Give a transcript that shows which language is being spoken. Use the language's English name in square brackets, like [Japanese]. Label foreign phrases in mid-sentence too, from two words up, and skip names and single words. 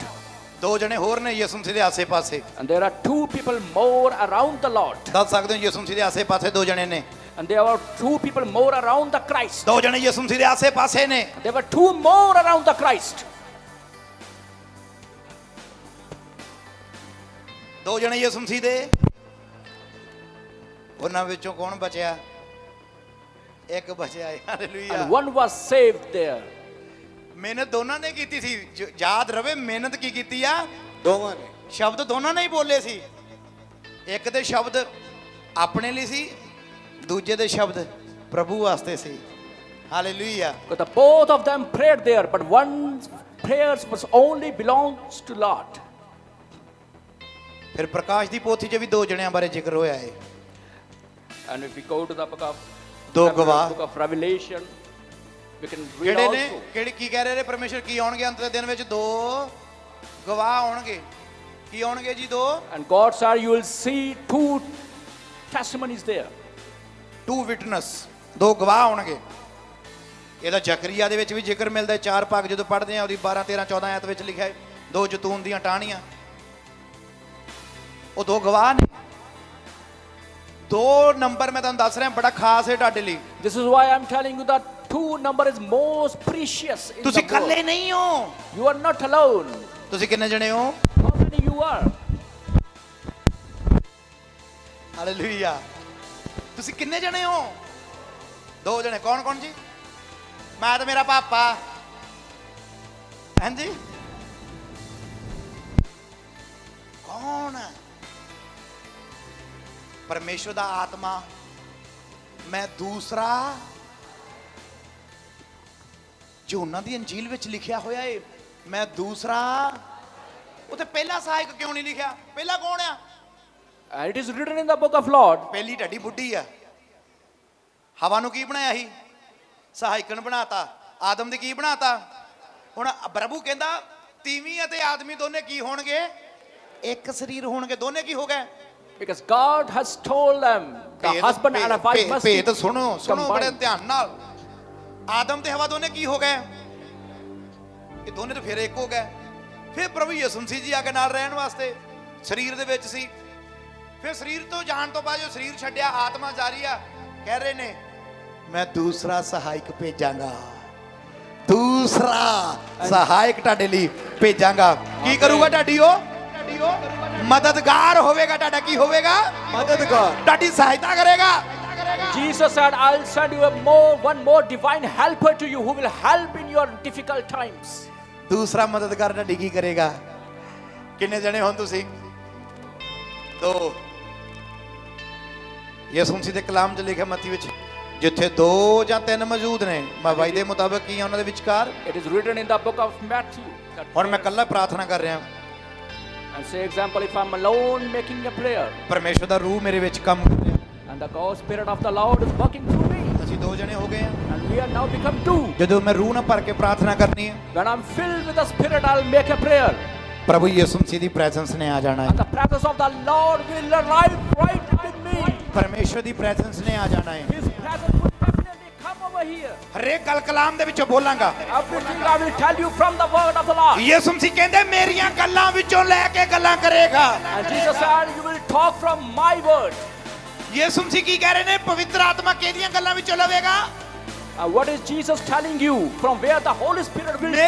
[Punjabi] ਦੋ ਜਣੇ ਹੋਰ ਨੇ ਯਿਸੂ ਮਸੀਹ ਦੇ ਆਸੇ-ਪਾਸੇ [English] And there are two people more around the Lord. [Punjabi] ਦੱਸ ਸਕਦੇ ਹੋ ਯਿਸੂ ਮਸੀਹ ਦੇ ਆਸੇ-ਪਾਸੇ ਦੋ ਜਣੇ ਨੇ [English] And there were two people more around the Christ. [Punjabi] ਦੋ ਜਣੇ ਯਿਸੂ ਮਸੀਹ ਦੇ ਆਸੇ-ਪਾਸੇ ਨੇ [English] And there were two more around the Christ. [Punjabi] ਦੋ ਜਣੇ ਯਿਸੂ ਮਸੀਹ ਦੇ ਉਹਨਾਂ ਵਿੱਚੋਂ ਕੌਣ ਬਚਿਆ ਇੱਕ ਬਚਿਆ ਹਾਲੇਲੂਇਆ [English] And one was saved there. [Punjabi] ਮਿਹਨਤ ਦੋਨਾਂ ਨੇ ਕੀਤੀ ਸੀ ਯਾਦ ਰਵੇ ਮਿਹਨਤ ਕੀ ਕੀਤੀ ਆ ਦੋਵਾਂ ਨੇ ਸ਼ਬਦ ਦੋਨਾਂ ਨੇ ਹੀ ਬੋਲੇ ਸੀ ਇੱਕ ਦੇ ਸ਼ਬਦ ਆਪਣੇ ਲਈ ਸੀ ਦੂਜੇ ਦੇ ਸ਼ਬਦ ਪ੍ਰਭੂ ਵਾਸਤੇ ਸੀ ਹਾਲੇਲੂਇਆ [English] But the both of them prayed there, but one's prayers was only belongs to Lord. [Punjabi] ਫਿਰ ਪ੍ਰਕਾਸ਼ ਦੀ ਪੋਥੀ 'ਚ ਵੀ ਦੋ ਜਣਿਆਂ ਬਾਰੇ ਜ਼ਿਕਰ ਹੋਇਆ ਹੈ [English] And if we go to the book of [Punjabi] ਦੋ ਗਵਾਹ [English] book of Revelation, we can read [Punjabi] ਕਿਹੜੇ ਨੇ [English] also. [Punjabi] ਕਿਹੜੀ ਕੀ ਕਹਿ ਰਹੇ ਨੇ ਪਰਮੇਸ਼ਰ ਕੀ ਆਉਣਗੇ ਅੰਤ ਦੇ ਦਿਨ ਵਿੱਚ ਦੋ ਗਵਾਹ ਆਉਣਗੇ ਕੀ ਆਉਣਗੇ ਜੀ ਦੋ [English] And God said, you will see two testimonies there. two witness [Punjabi] ਦੋ ਗਵਾਹ ਆਉਣਗੇ ਇਹਦਾ ਜ਼ਕਰੀਆ ਦੇ ਵਿੱਚ ਵੀ ਜ਼ਿਕਰ ਮਿਲਦਾ ਹੈ ਚਾਰ ਭਾਗ ਜਦੋਂ ਪੜ੍ਹਦੇ ਆ ਉਹਦੀ 12 13 14 ਆਇਤ ਵਿੱਚ ਲਿਖਿਆ ਹੈ ਦੋ ਜਤੂਨ ਦੀਆਂ ਟਾਹਣੀਆਂ ਉਹ ਦੋ ਗਵਾਹ ਨੇ ਦੋ ਨੰਬਰ ਮੈਂ ਤੁਹਾਨੂੰ ਦੱਸ ਰਿਹਾ ਬੜਾ ਖਾਸ ਹੈ ਤੁਹਾਡੇ ਲਈ [English] This is why I'm telling you that two number is most precious in [Punjabi] ਤੁਸੀਂ [English] the [Punjabi] ਇਕੱਲੇ [English] world. [Punjabi] ਨਹੀਂ ਹੋ [English] You are not alone. [Punjabi] ਤੁਸੀਂ ਕਿੰਨੇ ਜਣੇ ਹੋ [English] How many you are? [Punjabi] ਹਾਲੇਲੂਇਆ ਤੁਸੀਂ ਕਿੰਨੇ ਜਣੇ ਹੋ ਦੋ ਜਣੇ ਕੌਣ ਕੌਣ ਜੀ ਮੈਂ ਤੇ ਮੇਰਾ ਪਾਪਾ ਹਾਂਜੀ ਕੌਣ ਪਰਮੇਸ਼ਵਰ ਦਾ ਆਤਮਾ ਮੈਂ ਦੂਸਰਾ ਜੋ ਉਹਨਾਂ ਦੀ ਅੰਜੀਲ ਵਿੱਚ ਲਿਖਿਆ ਹੋਇਆ ਏ ਮੈਂ ਦੂਸਰਾ ਉੱਥੇ ਪਹਿਲਾ ਸਹਾਇਕ ਕਿਉਂ ਨਹੀਂ ਲਿਖਿਆ ਪਹਿਲਾ ਕੌਣ ਆ [English] And it is written in the book of Lord. [Punjabi] ਪਹਿਲੀ ਢੱਡੀ ਬੁੱਢੀ ਆ ਹਵਾ ਨੂੰ ਕੀ ਬਣਾਇਆ ਸੀ ਸਹਾਇਕਣ ਬਣਾਤਾ ਆਦਮ ਦੀ ਕੀ ਬਣਾਤਾ ਹੁਣ ਪ੍ਰਭੂ ਕਹਿੰਦਾ ਤੀਵੀਂ ਅਤੇ ਆਦਮੀ ਦੋਨੇ ਕੀ ਹੋਣਗੇ ਇੱਕ ਸਰੀਰ ਹੋਣਗੇ ਦੋਨੇ ਕੀ ਹੋ ਗਏ [English] Because God has told them the husband and a wife must be [Punjabi] ਭੇਦ ਸੁਣੋ ਬੜੇ [English] combined. [Punjabi] ਧਿਆਨ ਨਾਲ ਆਦਮ ਤੇ ਹਵਾ ਦੋਨੇ ਕੀ ਹੋ ਗਏ ਇਹ ਦੋਨੇ ਤਾਂ ਫਿਰ ਇੱਕ ਹੋ ਗਏ ਫਿਰ ਪ੍ਰਭੂ ਯਿਸੂ ਮਸੀਹ ਜੀ ਆ ਕੇ ਨਾਲ ਰਹਿਣ ਵਾਸਤੇ ਸਰੀਰ ਦੇ ਵਿੱਚ ਸੀ ਫਿਰ ਸਰੀਰ ਤੋਂ ਜਾਣ ਤੋਂ ਬਾਅਦ ਜੋ ਸਰੀਰ ਛੱਡਿਆ ਆਤਮਾ ਜਾਰੀ ਆ ਕਹਿ ਰਹੇ ਨੇ ਮੈਂ ਦੂਸਰਾ ਸਹਾਇਕ ਭੇਜਾਂਗਾ ਦੂਸਰਾ ਸਹਾਇਕ ਤੁਹਾਡੇ ਲਈ ਭੇਜਾਂਗਾ ਕੀ ਕਰੂਗਾ ਤੁਹਾਡੀ ਉਹ ਮਦਦਗਾਰ ਹੋਵੇਗਾ ਤੁਹਾਡਾ ਕੀ ਹੋਵੇਗਾ ਮਦਦਗਾਰ ਤੁਹਾਡੀ ਸਹਾਇਤਾ ਕਰੇਗਾ [English] Jesus said, I'll send you one more divine helper to you who will help in your difficult times. [Punjabi] ਦੂਸਰਾ ਮਦਦਗਾਰ ਤੁਹਾਡੀ ਕੀ ਕਰੇਗਾ ਕਿੰਨੇ ਜਣੇ ਹੋ ਤੁਸੀਂ ਦੋ ਯਿਸੂ ਮਸੀਹ ਦੇ ਕਲਾਮ 'ਚ ਲਿਖਿਆ ਮੱਤੀ ਵਿੱਚ ਜਿੱਥੇ ਦੋ ਜਾਂ ਤਿੰਨ ਮੌਜੂਦ ਨੇ ਮਵਾਈ ਦੇ ਮੁਤਾਬਕ ਕੀ ਆ ਉਹਨਾਂ ਦੇ ਵਿਚਕਾਰ [English] It is written in the book of Matthew. [Punjabi] ਹੁਣ ਮੈਂ ਇਕੱਲਾ ਪ੍ਰਾਰਥਨਾ ਕਰ ਰਿਹਾ [English] And say example, if I'm alone making a prayer [Punjabi] ਪਰਮੇਸ਼ਵਰ ਦਾ ਰੂਹ ਮੇਰੇ ਵਿੱਚ ਕੰਮ ਕਰ ਰਿਹਾ [English] and the God Spirit of the Lord is working through me [Punjabi] ਅਸੀਂ ਦੋ ਜਣੇ ਹੋ ਗਏ ਆ [English] and we are now become two. [Punjabi] ਜਦੋਂ ਮੈਂ ਰੂਹ ਨਾਲ ਭਰ ਕੇ ਪ੍ਰਾਰਥਨਾ ਕਰਨੀ ਹੈ [English] When I'm filled with the Spirit, I'll make a prayer. [Punjabi] ਪ੍ਰਭੂ ਯਿਸੂ ਮਸੀਹ ਦੀ ਪ੍ਰੈਜ਼ੈਂਸ ਨੇ ਆ ਜਾਣਾ [English] And [Punjabi] ਹੈ [English] the presence of the Lord will arrive right with me. [Punjabi] ਪਰਮੇਸ਼ਵਰ ਦੀ ਪ੍ਰੈਜ਼ੈਂਸ ਨੇ ਆ ਜਾਣਾ ਹੈ [English] His presence will definitely come over here. [Punjabi] ਹਰੇਕ ਗੱਲ ਕਲਾਮ ਦੇ ਵਿੱਚੋਂ ਬੋਲਾਂਗਾ [English] Everything I will tell you from the word of the Lord. [Punjabi] ਯਿਸੂ ਮਸੀਹ ਕਹਿੰਦੇ ਮੇਰੀਆਂ ਗੱਲਾਂ ਵਿੱਚੋਂ ਲੈ ਕੇ ਗੱਲਾਂ ਕਰੇਗਾ [English] And Jesus said, you will talk from my word. [Punjabi] ਯਿਸੂ ਮਸੀਹ ਕੀ ਕਹਿ ਰਹੇ ਨੇ ਪਵਿੱਤਰ ਆਤਮਾ ਕਿਹਦੀਆਂ ਗੱਲਾਂ ਵਿੱਚੋਂ ਲਵੇਗਾ [English] And what is Jesus telling you? From where the Holy Spirit will talk